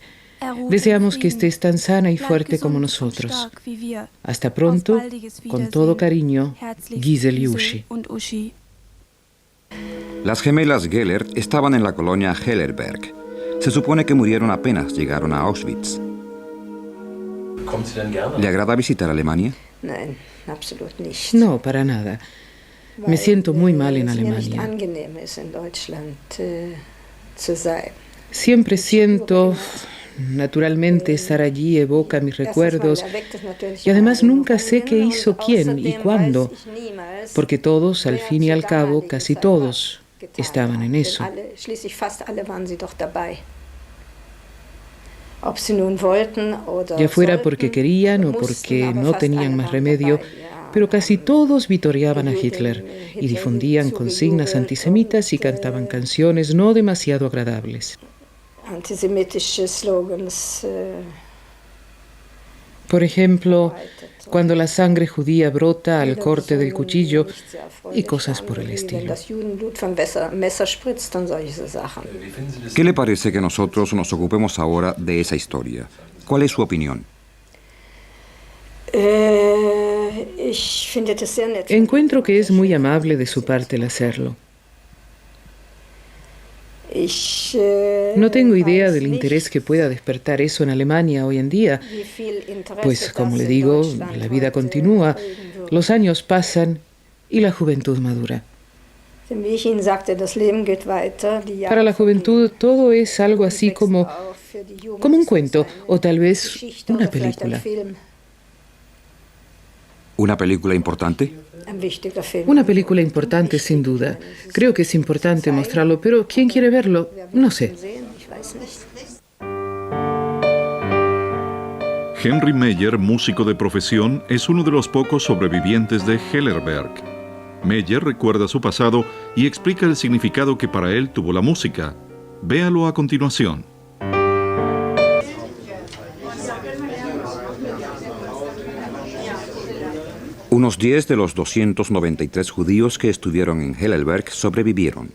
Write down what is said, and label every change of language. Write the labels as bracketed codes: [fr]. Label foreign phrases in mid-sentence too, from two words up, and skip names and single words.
[es] Deseamos que estés tan sana y fuerte como nosotros. Hasta pronto, con todo cariño, Giselle y Uschi. Las gemelas Geller estaban en la colonia Hellerberg. Se supone que murieron apenas llegaron a Auschwitz. [de] Kommt sie denn gerne? [es] ¿Le agrada visitar Alemania? [de] Nein, absolut nicht. [es] No, para nada. Me siento muy mal en [de] Es mir nicht [es] Alemania. [de] angenehm ist, in Deutschland zu sein. [es] Siempre siento, naturalmente, estar allí evoca mis recuerdos. Y además nunca sé qué hizo quién y cuándo, porque todos, al fin y al cabo, casi todos, estaban en eso. [de] Schließlich fast alle waren sie doch dabei. Ob sie nun wollten oder [es] Ya fuera [de] sollten, [es] porque querían o [de] mussten, [es] porque [de] aber [es] no [de] fast [es] tenían [de] alle [es] más [de] waren [es] remedio, [de] dabei, ja. [es] pero casi todos vitoreaban a Hitler y difundían consignas antisemitas y cantaban canciones no demasiado agradables. [de] Antisemitische Slogans. [es] Por ejemplo, cuando la sangre judía brota al corte del cuchillo y cosas por el estilo. [de] Das Judenblut vom Messer spritzt und solche Sachen. [es] ¿Qué le parece que nosotros nos ocupemos ahora de esa historia? ¿Cuál es su opinión? [de] Ich finde das sehr nett. [es] Encuentro que es muy amable de su parte el hacerlo. [de] Ich, [es] No tengo idea [de] weiß [es] del [de] nicht, [es] interés que pueda despertar eso en Alemania hoy en día, [de] wie viel Interesse [es] pues como [de] das [es] le [de] in [es] digo, [de] Deutschland [es] la vida [de] heute [es] continúa, [de] kriegen würde. [es] los años pasan y la juventud madura. [de] Denn wie ich Ihnen sagte, das Leben geht weiter. Die [es] Para la [de] Jahre [es] juventud todo es algo [de] vergehen. [es] así [de] Wächst [es] como, [de] auf. Für die Jugend [es] como un [de] ist es [es] cuento [de] eine [es] o tal vez [de] Geschichte [es] una [de] oder vielleicht ein [es] película. [de] Film, [es] ¿Una película importante? [de] ein wichtiger Film. [es] Una película importante sin duda. Creo que es importante mostrarlo, pero ¿quién quiere verlo? No sé. [de] Ich weiß nicht. [es] Henry Meyer, músico de profesión, es uno de los pocos sobrevivientes de Hellerberg. Meyer recuerda su pasado y explica el significado que para él tuvo la música. Véalo a continuación. Unos 10 de los 293 judíos que estuvieron en Hellerberg sobrevivieron.